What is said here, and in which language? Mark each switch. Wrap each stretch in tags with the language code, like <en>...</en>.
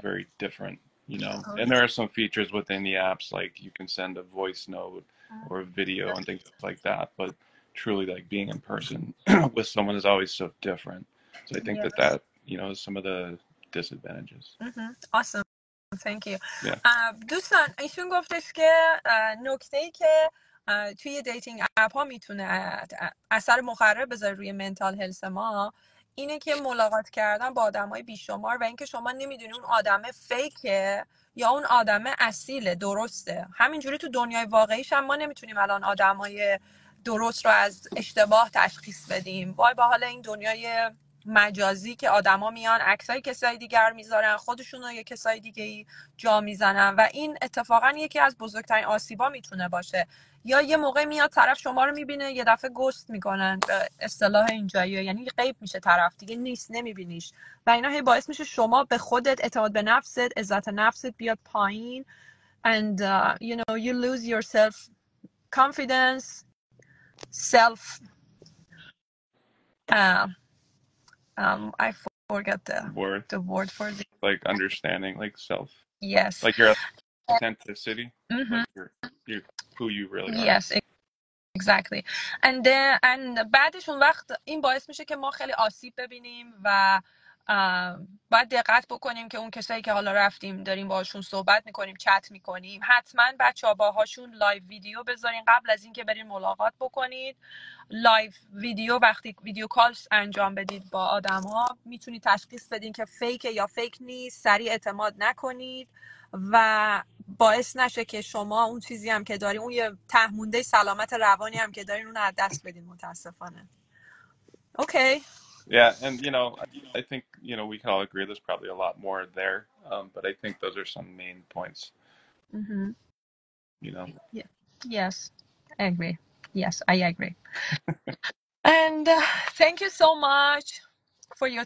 <en>very different. Oh, And there are some features within the apps, like you can send a voice note yeah. or a video and things like that, but truly like being in person with someone is always so different. So I think Yes. is some of the disadvantages. Mm-hmm. Awesome. Thank you. Yeah.</en> <fa>دوستان ایشون گفتش که نکته ای که توی دیتینگ اپ ها میتونه اثر مخرب بذاره روی منتال هلس ما اینه که ملاقات کردن با آدم های بیشمار و اینکه شما نمیدونی اون آدم فیکه یا اون آدم اصیله، درسته. همینجوری تو دنیای واقعیش هم ما نمیتونیم الان آدم های درست رو از اشتباه تشخیص بدیم. وای با حال این دنیای مجازی که آدما میان عکسای کسای دیگر میذارن، خودشون رو یه کسای دیگه جا میزنن و این اتفاقا یکی از بزرگترین آسیبا میتونه باشه. یا یه موقع میاد طرف شما رو میبینه یه دفعه گوست میکنن، به اصطلاح اینجایی، یعنی غیب میشه، طرف دیگه نیست، نمیبینیش و اینا هی باعث میشه شما به خودت اعتماد به نفست، عزت نفست بیاد پایین</fa> <en>and you lose your self confidence, self uh, I forget Word. the word for this. Like understanding, like self, Yes. like your authenticity, Mm-hmm. like you're who you really are. Yes, exactly.</en> <fa>And بعدش اون وقت این باعث میشه که ما خیلی آسیب ببینیم و باید دقت بکنیم که اون کسایی که حالا رفتیم داریم باهاشون صحبت میکنیم، چت میکنیم، حتما بچه‌ها باهاشون لایو ویدیو بذارین قبل از اینکه برین ملاقات بکنید. لایو ویدیو، وقتی ویدیو کالز انجام بدید با آدما میتونید تشخیص بدین که فیک یا فیک نیست، سریع اعتماد نکنید و باعث نشه که شما اون چیزی هم که دارین، اون یه تهمونده سلامت روانی هم که دارین، اون رو از دست بدین متاسفانه.</fa> <en>Okay. Yeah, and I think we can all agree there's probably a lot more there, but I think those are some main points. Mm-hmm. You know. Yeah. Yes, I agree. Yes, I agree. And thank you so much for your</en>